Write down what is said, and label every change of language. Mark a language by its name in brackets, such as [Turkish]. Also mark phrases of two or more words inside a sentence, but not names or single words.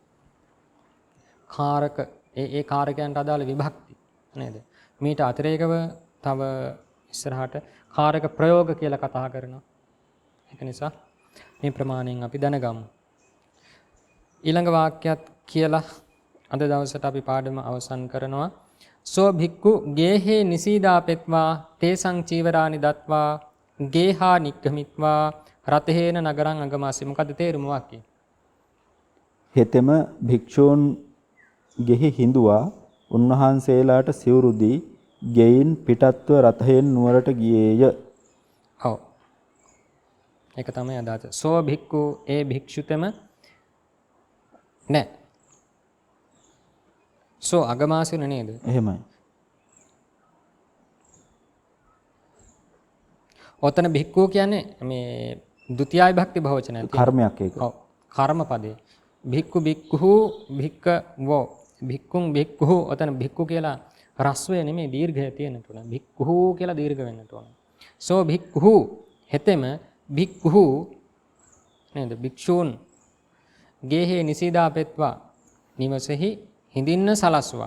[Sinhala] කාරක ඒ කාරකයන්ට අදාළ විභක්ති නේද? මීට අතිරේකව තව ඉස්සරහට කාරක ප්‍රයෝග කියලා කතා කරනවා. ඒක නිසා මේ ප්‍රමාණයෙන් අපි දැනගමු. ඊළඟ වාක්‍යයක් කියලා අද දවසට අපි පාඩම අවසන් කරනවා. [Pali] සෝ භික්ඛු ගේහේ නිසීදාපෙත්වා තේසං චීවරානි දත්වා ගේහා නික්ඛමිත්වා රතේන නගරං අගමාසි. [Sinhala] මොකද තේරුම වාක්‍යය? හෙතෙම භික්ෂූන් ගෙහි හිඳුවා උන්වහන්සේලාට සිවුරු දී ගෙයින් පිටත්ව රථයෙන් නුවරට ගියේය. ඔව්. ඒක තමයි අදහස. [Pali] සෝ භික්ඛු [Sinhala] ඒ භික්ෂුතම නෑ. [Pali] සෝ අගමාසින නේද? [Sinhala] එහෙමයි. ඔතන භික්ඛු කියන්නේ මේ ဒုတိ ය විභක්ති බහුවචනයක් තියෙනවා. කර්මයක් ඒක. ඔව්. කර්ම පදේ. [Pali] භික්ඛු භික්ඛු භික්ඛවෝ භික්ඛුන් භික්ඛු [Sinhala] ඔතන භික්ඛු කියලා රස්වය නෙමෙයි දීර්ඝය තියෙන්නට ඕන. භික්ඛු කියලා දීර්ඝ වෙන්නට ඕන. [Pali] සෝ භික්ඛු [Sinhala] හෙතෙම භික්ඛු නේද? භික්ෂූන් [Pali] ගේහේ නිසීදාපෙත්වා [Sinhala] නිවසෙහි හිඳින්න සලස්වා.